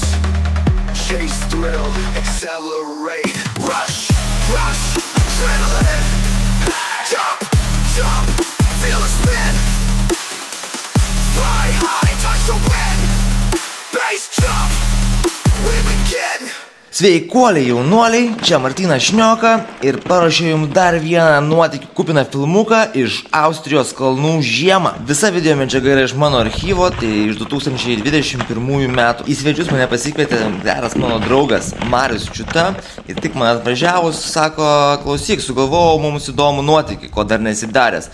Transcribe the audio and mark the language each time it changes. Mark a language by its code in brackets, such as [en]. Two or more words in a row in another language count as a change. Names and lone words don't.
[en] Chase thrill, accelerate. Rush, rush, adrenaline. Jump, jump, feel the spin. Fly high, touch the wind. Bass jump, we begin. [lt] Sveikuoliai jaunuoliai, čia Martynas Šnioka ir paruošiau jums dar vieną nuotykių kupiną filmuką iš Austrijos kalnų žiemą. Visa video medžiaga yra iš mano archyvo, tai iš 2021 metų. Į svečius mane pasikvietė geras mano draugas Marius Čiuta ir tik man atvažiavus sako, klausyk, sugalvojau mums įdomų nuotykį, ko dar nesidaręs.